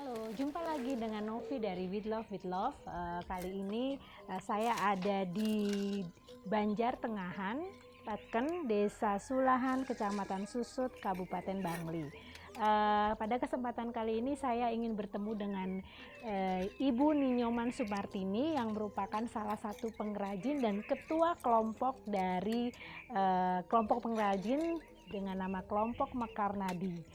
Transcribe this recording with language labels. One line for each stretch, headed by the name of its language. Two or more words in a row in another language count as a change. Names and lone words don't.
Indonesian: Jumpa lagi dengan Novi dari With Love With Love. Kali ini saya ada di Banjar Tengahan, Peken, Desa Sulahan, Kecamatan Susut, Kabupaten Bangli. Pada kesempatan kali ini saya ingin bertemu dengan Ibu Ninyoman Sumartini yang merupakan salah satu pengrajin dan ketua kelompok dari kelompok pengrajin dengan nama Kelompok Mekar Nadi.